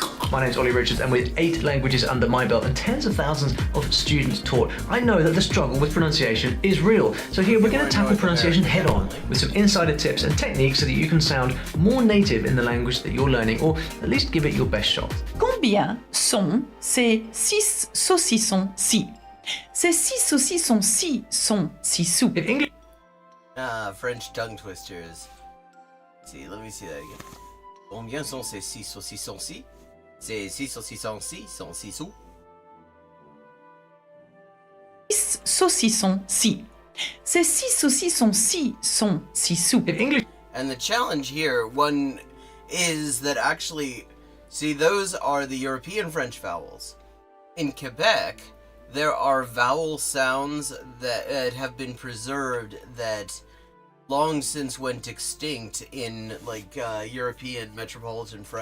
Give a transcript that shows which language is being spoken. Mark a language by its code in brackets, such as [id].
[en] My name's Ollie Richards, and with 8 languages under my belt and tens of thousands of students taught, I know that the struggle with pronunciation is real. So here we're going to tackle pronunciation head on with some insider tips and techniques so that you can sound more native in the language that you're learning, or at least give it your best shot. [fr] Combien sont ces 6 saucissons-ci? Ces 6 saucissons-ci sont 6 sous. [en] In English, French tongue twisters. Let's see, let me see that again. [fr] Combien sont ces 6 saucissons-ci? Ces 6 saucissons-ci sont 6 sous. 6 saucissons-ci. Ces 6 saucissons-ci sont 6 sous. [en] in English, And the challenge here, one, is that actually, see, those are the European French vowels. In Quebec, there are vowel sounds that have been preserved that long since went extinct in, like, European metropolitan French.